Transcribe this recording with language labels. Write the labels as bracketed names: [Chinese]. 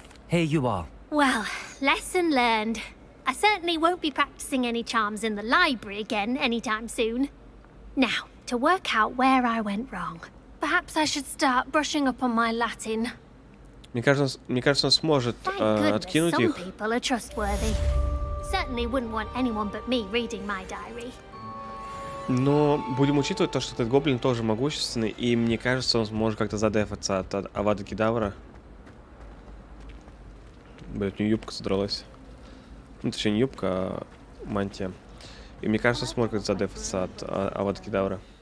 [English] Here you are. Well, lesson learned. I certainly won't be practicing any charms in the library again anytime soon. Now, to work out where I went wrong. Perhaps I should start brushing up on my Latin. [Russian] Мне кажется, он сможет откинуть [English] some [Russian] их. [English] people are trustworthy. Certainly wouldn't want anyone but me reading my diary. [Russian] Но будем учитывать то, что этот гоблин тоже могущественный, и мне кажется, он сможет как-то задефаться от Авада Кедавра. Блять, у него юбка задралась. Ну, точнее, не юбка, а мантия. И мне кажется, он сможет как-то задефаться от Авада Кедавра.